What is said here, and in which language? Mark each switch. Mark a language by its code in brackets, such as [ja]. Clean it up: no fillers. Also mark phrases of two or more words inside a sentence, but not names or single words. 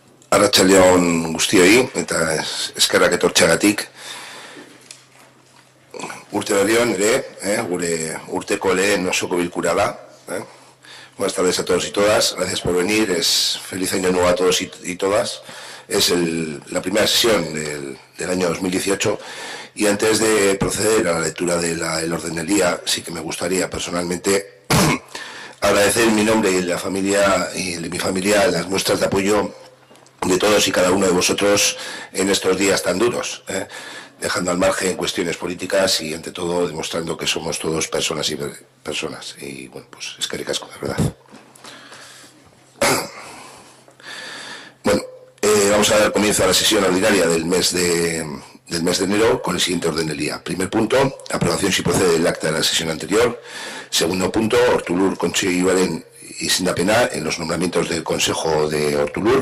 [eu] Arratsaldeon guztioi eta eskerrak etortzeagatik. Urte berrion ere, gure urteko lehen osoko bilkura da. [es] Buenas tardes a todos y todas, gracias por venir, feliz año nuevo a todos y todas. Es la primera sesión del año 2018 y antes de proceder a la lectura del orden del día, sí que me gustaría personalmente agradecer en mi nombre y en la familia y de mi familia las muestras de apoyo de todos y cada uno de vosotros en estos días tan duros, dejando al margen cuestiones políticas y ante todo demostrando que somos todos personas y bueno, pues [eu] eskerrik asko, [es] de verdad. Bueno, vamos a dar comienzo a la sesión ordinaria del mes de enero con el siguiente orden del día. Primer punto, aprobación si procede del acta de la sesión anterior. Segundo punto, [eu] Ortulur Kontseiluaren izendapena [es] en los nombramientos del Consejo de Ortulur.